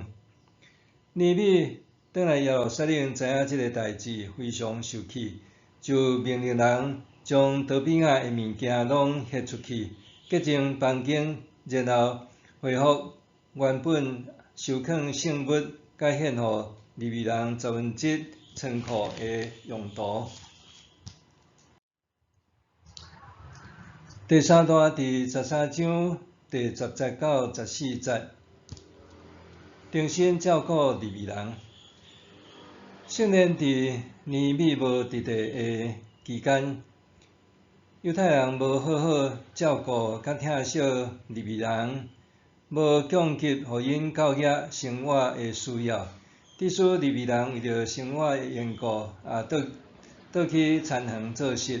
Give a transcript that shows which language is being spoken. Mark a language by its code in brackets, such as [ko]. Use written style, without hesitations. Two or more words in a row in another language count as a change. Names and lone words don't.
[nan] 尼米转来耶路撒冷，知影这个代志，非常生气，就命令人将多比亚的物件拢挾出去，洁净房间，然后恢复原本收藏圣物甲献予利未人10/10仓库的用途。第三段伫13 章第10节到14节，重新照顾利未人。圣殿伫尼米无伫地的期间，犹太人无好好照顾甲疼惜利未人，无供给予因教业生活的需要，致使利未人为着生活的缘故，倒去田园做事。